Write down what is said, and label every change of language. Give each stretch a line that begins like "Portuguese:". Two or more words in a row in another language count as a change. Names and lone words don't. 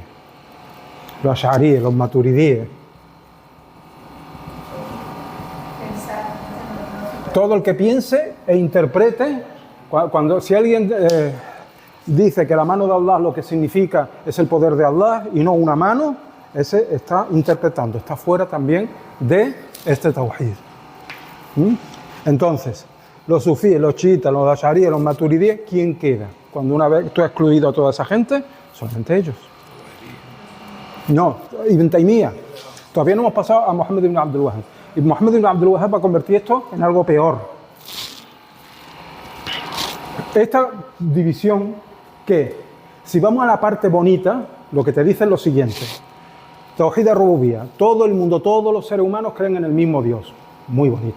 Spanish: Los Ash'aríes, los Maturidíes. Todo el que piense e interprete, si alguien dice que la mano de Allah lo que significa es el poder de Allah y no una mano, ese está interpretando, está fuera también de este Tawhid. Entonces, los sufíes, los chiitas, los ash'aríes, los maturidíes, ¿quién queda? Cuando una vez tú has excluido a toda esa gente, solamente ellos. No, Ibn Taymiyya. Todavía no hemos pasado a Muhammad ibn Abdul Wahhab. Y Muhammad ibn Abdul Wahhab va a convertir esto en algo peor. Esta división que, si vamos a la parte bonita, lo que te dice es lo siguiente.
Arabic: توحيد الربوبية.
Spanish: Todo el mundo, todos los seres humanos creen en el mismo Dios. Muy bonito.